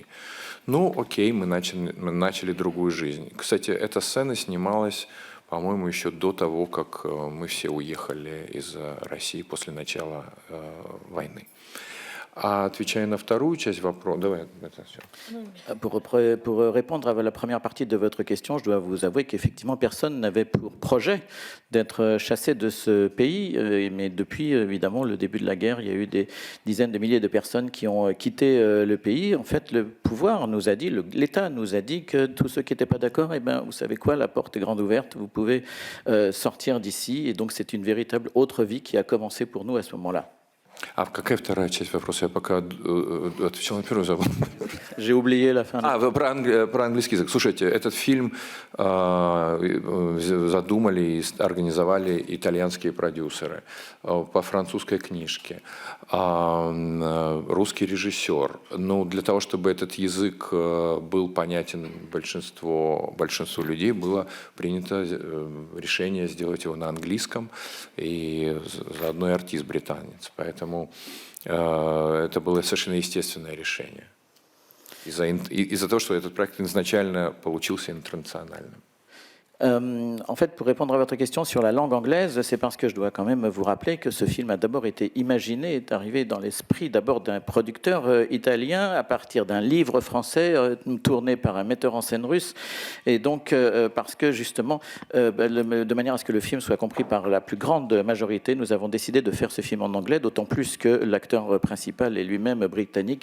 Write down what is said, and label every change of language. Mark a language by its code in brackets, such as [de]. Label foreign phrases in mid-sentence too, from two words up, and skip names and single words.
[ru] Ну, окей, мы начали другую жизнь. Кстати, эта сцена снималась, по-моему, еще до того, как мы все уехали из России после начала войны. А отвечая на вторую часть вопроса, давай это все. [fr] Pour répondre à la première partie de votre question, je dois vous avouer qu'effectivement personne n'avait pour projet d'être chassé de ce pays, mais depuis évidemment le début de la guerre, il y a eu des dizaines de milliers de personnes qui ont quitté le pays. En fait, le pouvoir nous a dit, l'État nous a dit que tous ceux qui n'étaient pas d'accord, eh ben, vous savez quoi, la porte est grande ouverte, vous pouvez sortir d'ici, et donc c'est une véritable autre vie qui a commencé pour nous à ce moment-là. [ru] А какая вторая часть вопроса? Я пока отвечал на первую, забыл. [fr] J'ai oublié la fin. [ru] Про английский язык. Слушайте, этот фильм задумали и организовали итальянские продюсеры по французской книжке, русский режиссер. Но для того, чтобы этот язык был понятен большинству людей, было принято решение сделать его на английском, и заодно и артист британец. Поэтому это было совершенно естественное решение. из-за того, что этот проект изначально получился интернациональным. [fr] En fait, pour répondre à votre question sur la langue anglaise, c'est parce que je dois quand même vous rappeler que ce film a d'abord été imaginé, est arrivé dans l'esprit d'abord d'un producteur italien à partir d'un livre français tourné par un metteur en scène russe. Et donc, parce que justement, de manière à ce que le film soit compris par la plus grande majorité, nous avons décidé de faire ce film en anglais, d'autant plus que l'acteur principal est lui-même britannique.